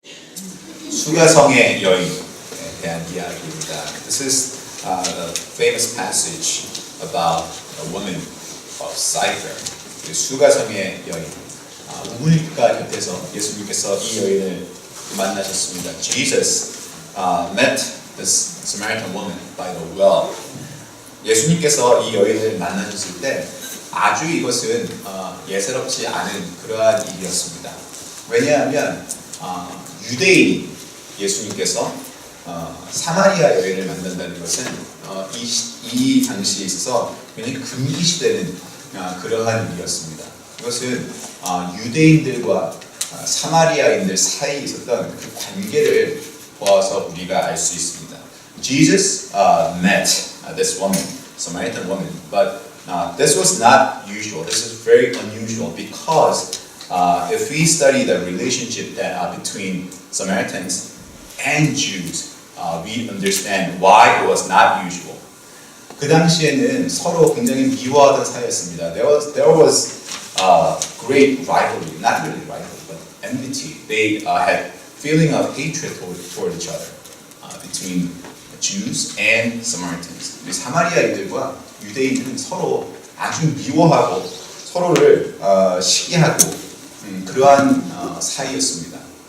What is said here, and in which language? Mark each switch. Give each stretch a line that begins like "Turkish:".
Korean: 수가성의 여인에 대한 이야기입니다.
English: This is a famous passage about a woman of Sychar.
Korean: 수가성의 여인. 우물가 곁에서 예수님께서 이 여인을 만나셨습니다.
English: Jesus met this Samaritan woman by the well.
Korean: 예수님께서 이 여인을 만나셨을 때 아주 이것은 예사롭지 않은 그러한 일이었습니다. 왜냐하면 유대인이 예수님께서 사마리아 여인을 만난다는 것은 이 당시에 있어서 굉장히 금기시되는 그러한 일이었습니다. 이것은 유대인들과 사마리아인들 사이에 있었던 그 관계를 보아서 우리가 알 수 있습니다.
English: Jesus met this woman, Samaritan woman, but this was not usual. This is very unusual because if we study the relationship between Samaritans and Jews, we understand why it was not usual.
Korean: 그 당시에는 서로 굉장히 미워하던 사이였습니다.
English: There was great rivalry, not really rivalry, but enmity. They had feeling of hatred toward each other between Jews and Samaritans.
Korean: 우리 사마리아인들과 유대인들은 서로 아주 미워하고 서로를 시기하고 그러한 사이였습니다.